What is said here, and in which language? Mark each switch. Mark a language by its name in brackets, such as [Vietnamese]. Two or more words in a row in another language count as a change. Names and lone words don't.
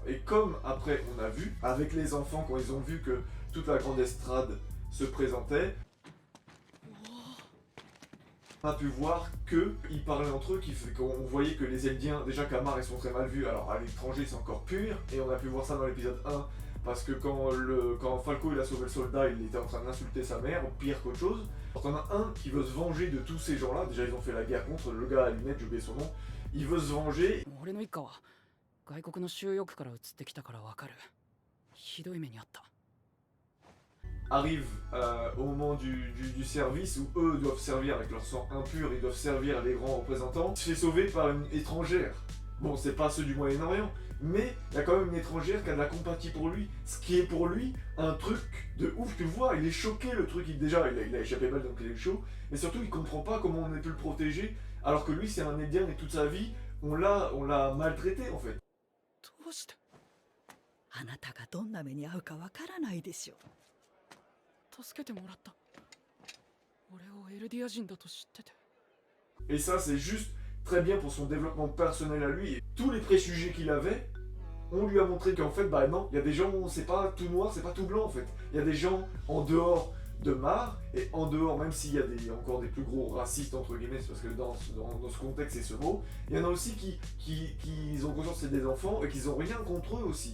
[French] Et comme après on a vu, avec les enfants, quand ils ont vu que toute la grande estrade se présentait, on a pu voir qu'ils parlaient entre eux, qu'on voyait que les Eldiens, déjà qu'à Mar ils sont très mal vus, alors à l'étranger c'est encore pire, et on a pu voir ça dans l'épisode 1, parce que quand Falco il a sauvé le soldat, il était en train d'insulter sa mère, pire qu'autre chose. T'en as un qui veut se venger de tous ces gens-là, déjà ils ont fait la guerre contre le gars à lunettes, j'ai oublié son nom, il veut se venger. [Japanese] 俺の一家は外国の収容区から移ってきたからわかる。ひどい目にあった。 [French] Arrive au moment du service où eux doivent servir avec leur sang impur, ils doivent servir les grands représentants. Il se fait sauver par une étrangère. Bon, c'est pas ceux du Moyen-Orient, mais il y a quand même une étrangère qui a de la compatie pour lui, ce qui est pour lui un truc de ouf. Tu vois, il est choqué le truc, déjà il a échappé mal donc il est chaud, mais surtout il comprend pas comment on a pu le protéger, alors que lui c'est un Eldien et toute sa vie on l'a maltraité en fait. [Japanese] どうして？あなたがどんな目に遭うかわからないでしょ。助けてもらった。俺をエルディア人だと知ってて。 [French] Et ça c'est juste très bien pour son développement personnel à lui. Et tous les préjugés qu'il avait, on lui a montré qu'en fait, bah non, il y a des gens, c'est pas tout noir, c'est pas tout blanc en fait. Il y a des gens en dehors de Mar, et en dehors, même s'il y a encore des plus gros racistes entre guillemets, parce que dans ce contexte c'est ce mot, il y en a aussi qui ont conscience que c'est des enfants et qu'ils ont rien contre eux aussi.